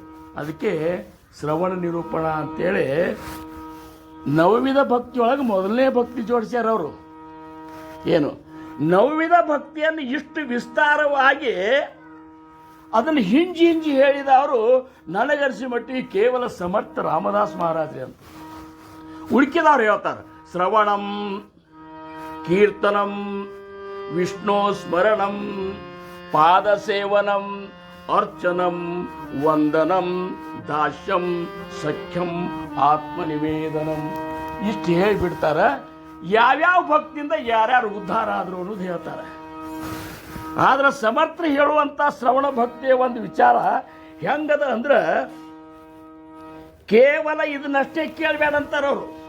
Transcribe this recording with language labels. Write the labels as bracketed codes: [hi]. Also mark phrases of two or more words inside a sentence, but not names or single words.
[kn] ಅದಕ್ಕೆ ಶ್ರವಣ ನಿರೂಪಣ ಅಂತೇಳಿ ನವವಿಧ ಭಕ್ತಿಯೊಳಗೆ ಮೊದಲನೇ ಭಕ್ತಿ ಜೋಡಿಸ್ಯಾರ ಅವರು. ಏನು ನವವಿಧ ಭಕ್ತಿಯನ್ನು ಇಷ್ಟು ವಿಸ್ತಾರವಾಗಿ ಅದನ್ನು ಹಿಂಜಿ ಹೇಳಿದ ಅವರು ನನಗರಿಸಿ ಮಟ್ಟಿಗೆ ಕೇವಲ ಸಮರ್ಥ ರಾಮದಾಸ್ ಮಹಾರಾಜರೇ ಅಂತ. ಉಳ್ಕಿದವ್ರು ಹೇಳ್ತಾರೆ [sa] ಶ್ರವಣಂ ಕೀರ್ತನಂ ವಿಷ್ಣು ಸ್ಮರಣಂ ಪಾದಸೇವನಂ ಅರ್ಚನಂ ವಂದನಂ ದಾಸ್ಯಂ ಸಖ್ಯಂ ಆತ್ಮನಿವೇದನಂ [kn] ಇಷ್ಟು ಹೇಳಿಬಿಡ್ತಾರೆ. ಯಾವ್ಯಾವ ಭಕ್ತಿಯಿಂದ ಯಾರ್ಯಾರು ಉದ್ಧಾರ ಆದ್ರು ಅನ್ನೋದು ಹೇಳ್ತಾರೆ. ಆದ್ರೆ ಸಮರ್ಥರು ಹೇಳುವಂಥ ಶ್ರವಣ ಭಕ್ತಿಯ ಒಂದು ವಿಚಾರ ಹೆಂಗದ ಅಂದ್ರೆ ಕೇವಲ ಇದನ್ನಷ್ಟೇ ಕೇಳಬೇಡಂತಾರವರು.